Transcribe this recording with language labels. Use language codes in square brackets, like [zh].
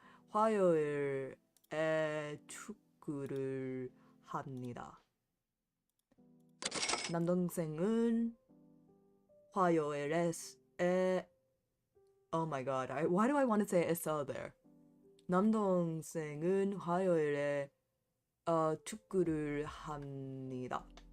[ko] 화요일에 축구를 합니다. 남동생은 화요일에 [en] oh my god, why do I want to say SL there? [ko] 남동생은 화요일에 축구를 합니다.